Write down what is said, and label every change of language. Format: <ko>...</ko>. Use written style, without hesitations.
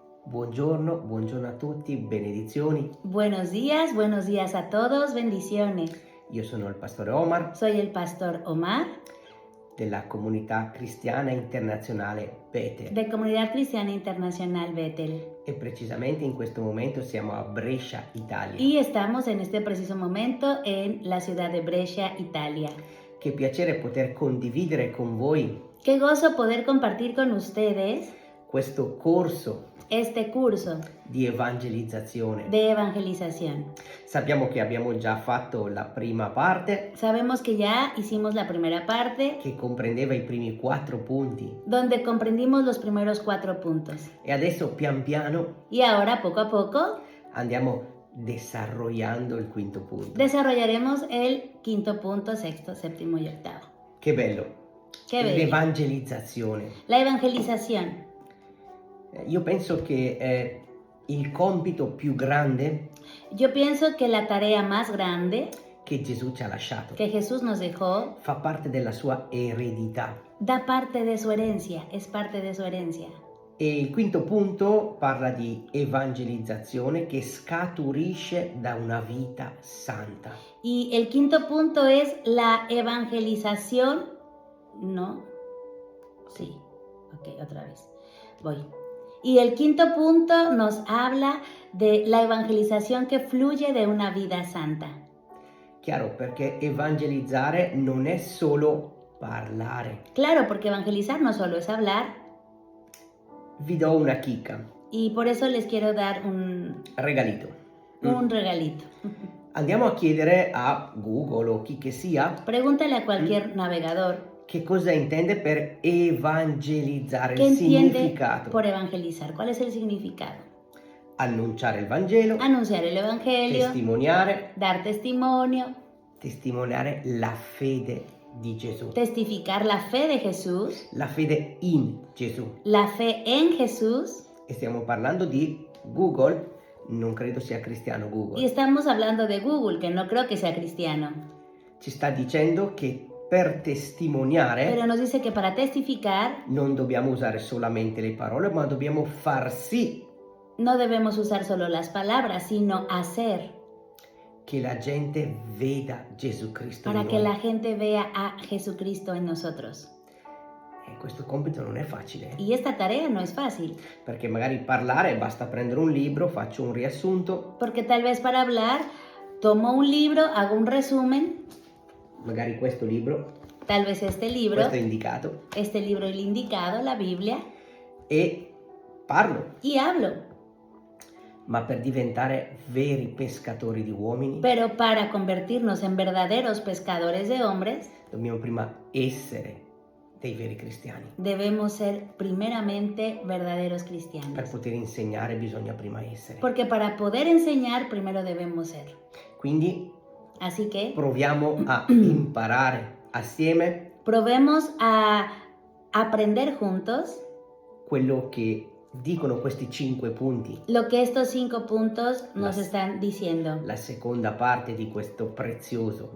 <it>Buongiorno a tutti, benedizioni.</it> <es>Buenos días a todos, bendiciones.</es> <it>Io sono il pastore Omar</it> <es>Soy el pastor Omar</es> <it>della comunità cristiana internazionale Betel</it> <es>de Comunidad Cristiana Internacional Betel</es> <it>e precisamente in questo momento siamo a Brescia, Italia.</it> <es>y estamos en este preciso momento en la ciudad de Brescia, Italia.</es> <it>Che piacere poter condividere con voi</it> <es>Qué gozo poder compartir con ustedes</es> <it>questo corso</it> <es>este curso</es> <it>di evangelizzazione.</it> <es>de evangelización.</es> <it>Sappiamo che abbiamo già fatto la prima parte</it> <es>Sabemos que ya hicimos la primera parte</es> <it>che comprendeva i primi 4 punti</it> <es>donde comprendimos los primeros 4 puntos</es> <it>e adesso pian piano</it> <es>y ahora poco a poco</es> <it>andiamo desarrollando il quinto punto.</it> <es>desarrollaremos el quinto punto, sexto, séptimo y octavo.</es> <it>Che bello!</it> <es>Qué bello.</es> <it>L'evangelizzazione.</it> <es>La evangelización.</es> <it>Io penso che il compito più grande</it> <es>Yo pienso que la tarea más grande</es> <it>che Gesù ci ha lasciato</it> <es>que Jesús nos dejó</es> <it>fa parte della sua eredità.</it> <es>da parte de su herencia, es parte de su herencia.</es> <it>E il quinto punto parla di evangelizzazione che scaturisce da una vita santa.</it> <es>Y el quinto punto es la evangelización, ¿no? Sí, ok, otra vez, voy. Y el quinto punto nos habla de la evangelización que fluye de una vida santa.</es> <it>Chiaro, perché evangelizzare non è solo parlare.</it> <es>Claro, porque evangelizar no solo es hablar,</es> <it>Vi do una chicca,</it> <es>y por eso les quiero dar un regalito. regalito.</es> <it>Andiamo a chiedere a Google o chi che sia</it> <es>Pregúntale a cualquier navegador</es> <it>che cosa intende per evangelizzare,</it> <es>qué</es> <it>il</it> <es>entiende</es> <it>significato.</it> <es>por evangelizar. ¿Cuál es el significado?</es> <it>Annunciare il Vangelo,</it> <es>Anunciar el evangelio,</es> <it>testimoniare</it> <es>dar testimonio,</es> <it>la fede di Gesù,</it> <es>testificar la fe de Jesús,</es> <it>la fede in Gesù.</it> <es>la fe en Jesús.</es> <it>E stiamo parlando di Google, non credo sia cristiano</it> <es>Y Google. estamos hablando de Google, que no creo que sea cristiano.</es> <it>Ci sta dicendo che per testimoniare</it> <es>Pero nos dice que para testificar</es> <it>non dobbiamo usare solamente le parole, ma dobbiamo far sì</it> <es>no debemos usar solo las palabras, sino hacer,</es> <it>che la gente veda Gesù Cristo</it> <es>para</es> <it>in</it> <es>que</es> <it>noi.</it> <es>la gente vea a Jesucristo en nosotros.</es> <it>E questo compito non è facile,</it> <es>Y esta tarea no es fácil,</es> <it>perché magari parlare basta prendere un libro, faccio un riassunto,</it> <es>porque tal vez para hablar tomo un libro, hago un resumen,</es> <it>magari questo libro,</it> <es>tal vez este libro el indicado, la Biblia,</es> <it>e parlo.</it> <es>y hablo.</es> <it>Ma per diventare veri pescatori di uomini</it> <es>Pero para convertirnos en verdaderos pescadores de hombres,</es> <it>dobbiamo prima essere dei veri cristiani.</it> <es>debemos ser primeramente verdaderos</es> <it>Per</it> <es>cristianos.</es> <it>poter insegnare bisogna prima essere.</it> <es>Porque para poder enseñar, primero debemos ser.</es> <it>Quindi</it> <es>Así que</es> <it>proviamo a imparare assieme</it> <es>probemos a aprender juntos</es> <it>quello che dicono questi 5 punti,</it> <es>lo que estos 5 puntos nos Las- están diciendo.</es> <it>la seconda parte di questo prezioso</it>